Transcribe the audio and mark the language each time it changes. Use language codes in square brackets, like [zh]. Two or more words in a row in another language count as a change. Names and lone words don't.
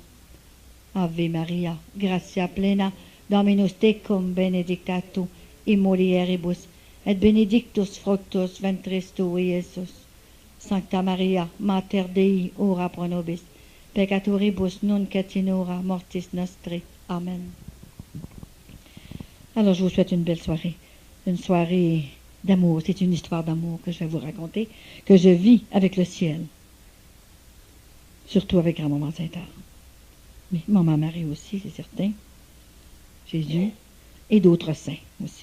[la] Ave Maria, gratia plena, Dominus tecum, benedicta tu in mulieribus, et benedictus fructus ventris tui, Iesus. Sancta Maria, Mater Dei, ora pro nobis, peccatoribus nunc et in hora mortis nostri. Amen. [fr] Alors, je vous souhaite une belle soirée. Une soirée d'amour. C'est une histoire d'amour que je vais vous raconter, que je vis avec le ciel. Surtout avec grand-maman Sainte-Anne. Mais maman Marie aussi, c'est certain. Jésus et d'autres saints aussi.